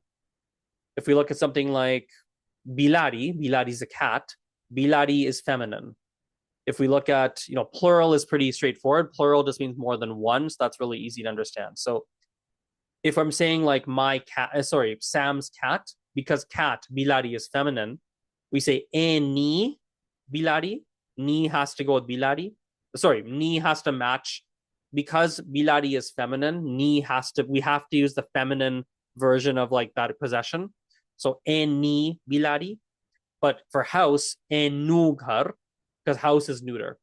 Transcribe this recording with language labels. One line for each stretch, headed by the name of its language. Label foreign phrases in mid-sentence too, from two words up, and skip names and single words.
English: If we look at something like bilari is a cat, bilari is feminine. If we look at, you know, plural is pretty straightforward. Plural just means more than one, so that's really easy to understand. So if I'm saying like my cat, Sam's cat, because cat, bilari is feminine, we say
Gujarati: ni bilari.
English: Ni has to go with bilari. Ni has to match, because bilari is feminine. We have to use the feminine version of like that possession.
Gujarati: So ni bilari.
English: But for house,
Gujarati: nu ghar,
English: because house is neuter.